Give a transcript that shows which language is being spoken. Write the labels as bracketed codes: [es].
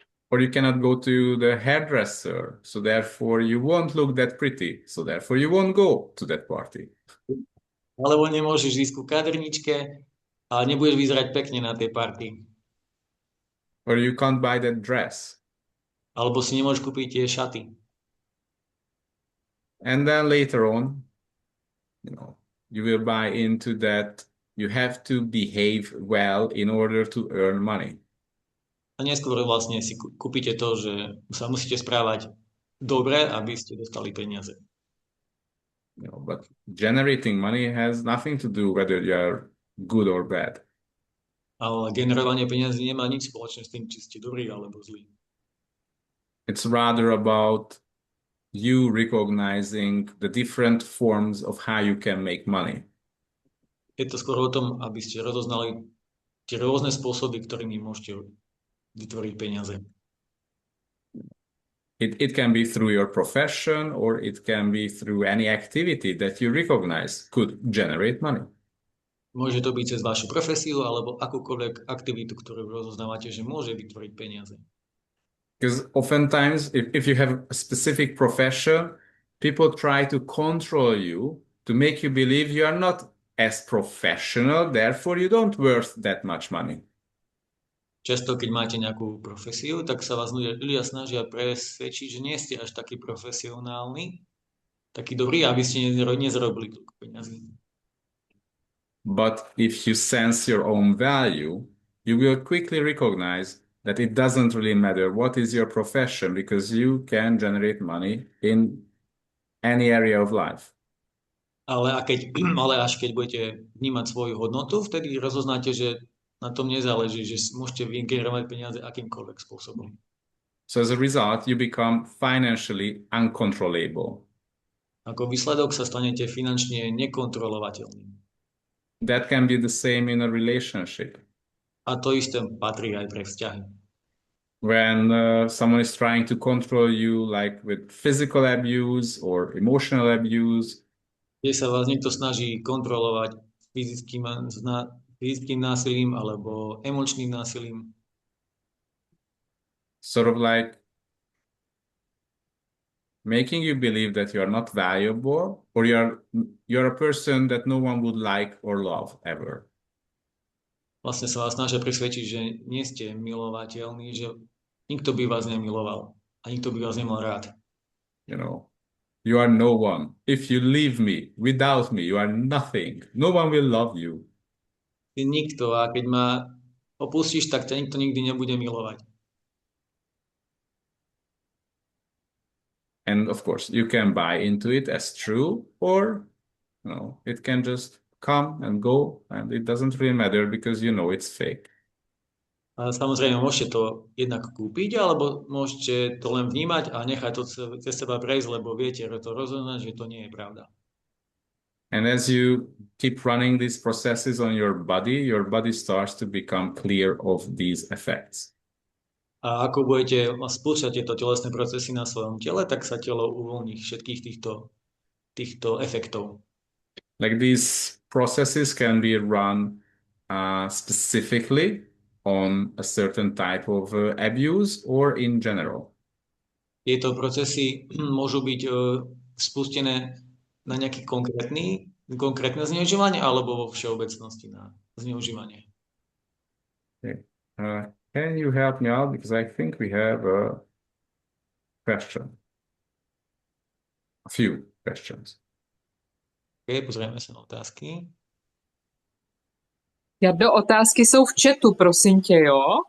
[en] Or you cannot go to the hairdresser, so therefore you won't look that pretty, so therefore you won't go to that party. [sk] Alebo nemôžeš ísť ku kaderničke a nebudeš vyzerať pekne na tej party. [en] Or you can't buy that dress. [sk] Alebo si nemôžeš kúpiť tie šaty. [en] And then later on, you will buy into that you have to behave well in order to earn money. [sk] A neskôr vlastne si kúpite to, že sa musíte správať dobre, aby ste dostali peniaze. [en] But generating money has nothing to do whether you are good or bad. [sk] Ale generovanie peniazí nemá nič spoločné s tým, či ste dobrí alebo zlí. [en] It's rather about you recognizing the different forms of how you can make money. [sk] Je to skôr o tom, aby ste rozoznali tie rôzne spôsoby, ktorými môžete vytvoriť peniaze. [en] It can be through your profession, or it can be through any activity that you recognize could generate money. [sk] Môže to byť cez vašu profesiu alebo akúkoľvek aktivitu, ktorú rozoznávate, že môže vytvoriť peniaze. [en] Because oftentimes, if you have a specific profession, people try to control you to make you believe you are not as professional, therefore you don't worth that much money. [sk] Často, keď máte nejakú profesiu, tak sa vás ľudia snažia presvedčiť, že nie ste až taký profesionálny, taký dobrý, aby ste nezarobili toľko peniazí. [en] But if you sense your own value, you will quickly recognize that it doesn't really matter what is your profession, because you can generate money in any area of life. [sk] Ale až keď budete vnímať svoju hodnotu, vtedy rozoznáte, že na tom nezáleží, že môžete vygenerovať peniaze akýmkoľvek spôsobom. [en] So as a result, you become financially uncontrollable. [sk] Ako výsledok sa stanete finančne nekontrolovateľným. [en] That can be the same in a relationship. [sk] A to isté patrí aj pre vzťahy. [en] When someone is trying to control you, like with physical abuse or emotional abuse, [sk] kde sa vás niekto snaží kontrolovať fyzickým násilím alebo emočným násilím. [en] sort of like making you believe that you are not valuable or you're a person that no one would like or love ever. [sk] Vlastne sa vás snažia presvedčiť, že nie ste milovateľní, že nikto by vás nemiloval a nikto by vás nemal rád. [en] You know, you are no one. If you leave me, without me, you are nothing. No one will love you. [sk] Ty nikto a keď ma opustíš, tak ťa nikto nikdy nebude milovať. [en] And of course, you can buy into it as true, or it can just come and go, and it doesn't really matter because you know it's fake. [sk] A samozrejme, môžete to jednak kúpiť, alebo môžete to len vnímať a nechať to cez seba prejsť, lebo viete to rozoznať, že to nie je pravda. [en] And as you keep running these processes on your body starts to become clear of these effects. [sk] A ako budete spúšťať tieto telesné procesy na svojom tele, tak sa telo uvoľní všetkých týchto efektov. [en] Like these processes can be run specifically on a certain type of abuse or in general. [sk] Tieto procesy môžu byť spustené na nejaké konkrétne zneužívanie alebo vo všeobecnosti na zneužívanie. [en] Okay. Can you help me out? Because I think we have a question. A few questions. [sk] Okay, pozrieme sa na otázky. [cs] Jardo, otázky jsou v chatu, prosím tě, jo?